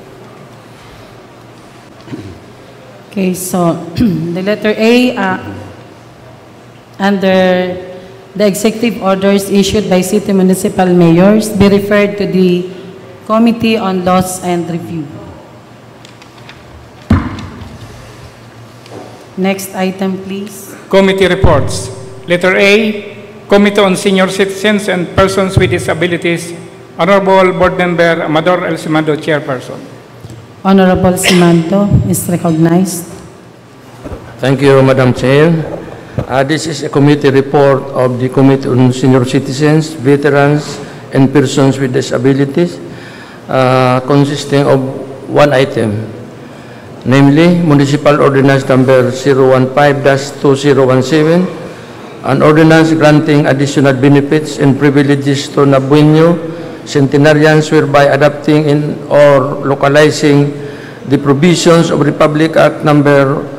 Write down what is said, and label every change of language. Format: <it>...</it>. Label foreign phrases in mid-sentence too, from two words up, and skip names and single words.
<en>Okay, so the letter A, under the executive orders issued by city municipal mayors, be referred to the Committee on Laws and Review. Next item, please. Committee reports. Letter A, Committee on Senior Citizens and Persons with Disabilities Honorable Board Member Amador El Simando, Chairperson. Honorable Simando is recognized. Thank you, Madam Chair. This is a committee report of the Committee on Senior Citizens, Veterans, and Persons with Disabilities, consisting of one item, namely Municipal Ordinance Number 015-2017, an ordinance granting additional benefits and privileges to Nabueno centenarians, whereby adapting in or localizing the provisions of Republic Act Number</en>